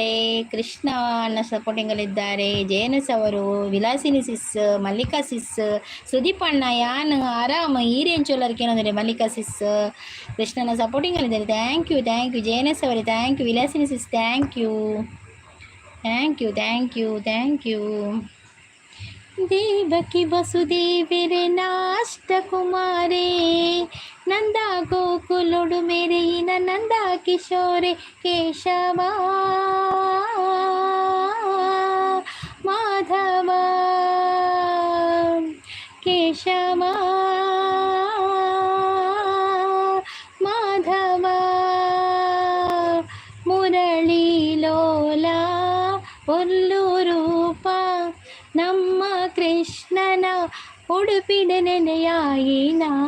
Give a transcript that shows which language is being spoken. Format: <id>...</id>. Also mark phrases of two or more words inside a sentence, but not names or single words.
<kn>ಕೃಷ್ಣ ಅಣ್ಣ ಸಪೋರ್ಟಿಂಗಲ್ಲಿದ್ದಾರೆ. JNS ಅವರು, ವಿಲಾಸಿನಿ ಸಿಸ್, ಮಲ್ಲಿಕಾ ಸಿಸ್, ಸುದೀಪ್ ಅಣ್ಣ</kn> <tcy>ಯಾನ್ ಆರಾಮ ಈರೇಂಚೋಲರ್ಗೆ</tcy> <kn>ಏನಂದರೆ ಮಲ್ಲಿಕಾ ಸಿಸ್ ಕೃಷ್ಣನ ಸಪೋರ್ಟಿಂಗಲ್ಲಿದ್ದಾರೆ.</kn> <en>thank you JNS ಅವರೇ. thank you ವಿಲಾಸಿನಿ ಸಿಸ್. thank you</en> <tcy>ದೇವಕಿ ವಸುದೇವರೆ ನಾಷ್ಟ ಕುಮಾರೇ ನಂದ ಗೋಕುಲೊಡು ಮೇರೆಯಿನ ನಂದ ಕಿಶೋರೆ ಕೇಶವ ಮಾಧವ ಮುರಳಿ ಲೋಲ ಒಲ್ಲು ರೂಪ ನಮ್ಮ ಕೃಷ್ಣನ ಉಡುಪಿನ ನೆನೆಯಾಯಿನ</tcy>